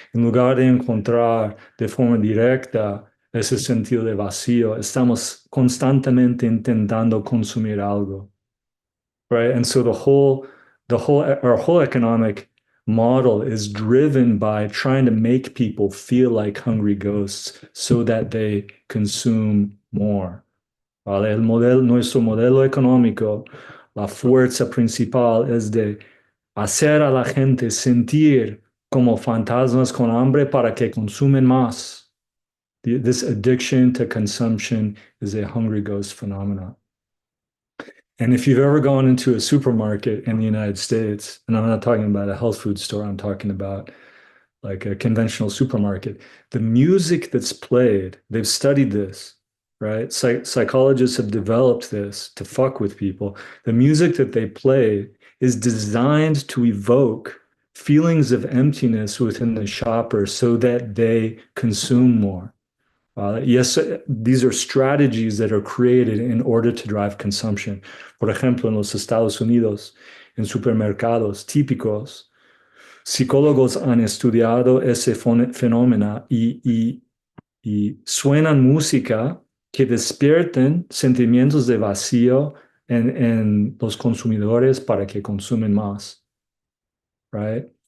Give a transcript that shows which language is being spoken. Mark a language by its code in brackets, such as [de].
[es] En lugar de encontrar de forma directa ese sentido de vacío, estamos constantemente intentando consumir algo. [en] Right? And so our whole economic model is driven by trying to make people feel like hungry ghosts so that they consume more. [es] ¿Vale? Nuestro modelo económico, la fuerza principal es de hacer a la gente sentir como fantasmas con hambre para que consumen más. [en] This addiction to consumption is a hungry ghost phenomenon. And if you've ever gone into a supermarket in the United States, and I'm not talking about a health food store, I'm talking about like a conventional supermarket, the music that's played, they've studied this, right? Psychologists have developed this to fuck with people. The music that they play is designed to evoke feelings of emptiness within the shopper so that they consume more. Yes, these are strategies that are created in order to drive consumption. [es] Por ejemplo, en los Estados Unidos, en supermercados típicos, psicólogos han estudiado ese fenómeno y suenan música que despierten sentimientos de vacío en los consumidores para que consumen más, [en] right?